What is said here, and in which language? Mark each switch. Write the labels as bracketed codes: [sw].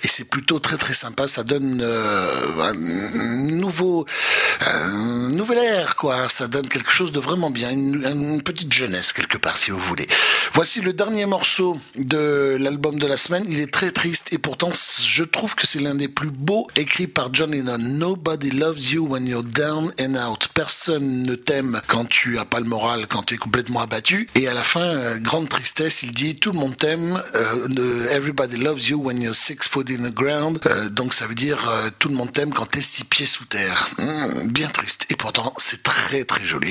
[fr] Et c'est plutôt très très sympa, ça donne un nouvel air, quoi. Ça donne quelque chose de vraiment bien, une petite jeunesse quelque part, si vous voulez. Voici le dernier morceau de l'album de la semaine. Il est très triste et pourtant, je trouve que c'est l'un des plus beaux, écrit par John Lennon. [en] Nobody loves you when you're down and out. [fr] Personne ne t'aime quand tu as pas le moral, quand tu es complètement abattu. Et à la fin, grande tristesse, il dit tout le monde t'aime. [en] Everybody loves you when you're 6 feet in the ground. [fr] Donc ça veut dire tout le monde t'aime quand tu es 6 pieds sous terre. Bien triste. Et pourtant, c'est très très joli.